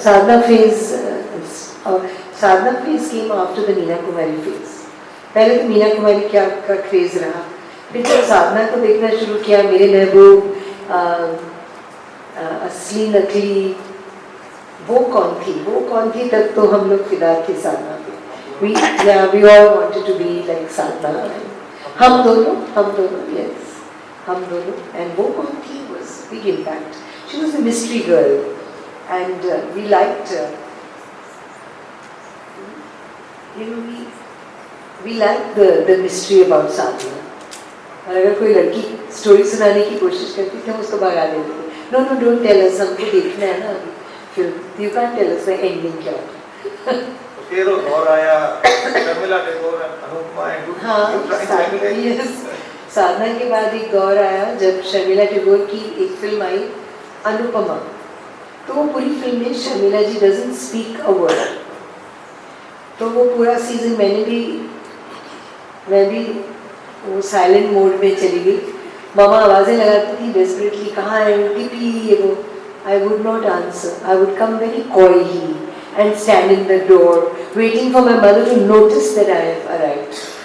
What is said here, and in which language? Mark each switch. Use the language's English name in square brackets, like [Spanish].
[English] Sadhana phase came after the Meena Kumari phase. [Hindi] पहले तो मीना कुमारी का क्रेज रहा, फिर जब साधना को देखना शुरू किया, मेरे महबूब, असली नकली, वो कौन थी तब तो हम लोग फिदा थे साधना पे. [English] We all wanted to be like Sadhana. [Hindi] हम दोनों, yes, हम दोनों. [English] And Woh Kaun Thi was big impact. She was a mystery girl, and we liked her. We liked the mystery about Sadhana. [Hindi] और अगर कोई लड़की स्टोरी सुनाने की कोशिश करती थी, हम उसको भगा देते थे. [English] No, don't tell us, [Hindi] हमको देखना है ना अभी film. [English] You can't tell us the ending [Hindi] क्या होगा. फिर वो दौर आया, शर्मिला टैगोर, अनुपमा, and [English] yes. [Hindi] साधना के बाद एक दौर आया जब शर्मिला टैगोर की एक फिल्म आई अनुपमा. तो वो पूरी फिल्म में शर्मिला जी [English] Doesn't speak a word. [Hindi] तो वो पूरा सीजन मैं भी वो साइलेंट मोड में चली गई. मामा आवाज़ें लगाती थी डेस्परेटली, कहाँ है टिपी, ये वो. [English] I would not answer. I would come very coyly and stand in the door waiting for my mother to notice that I have arrived.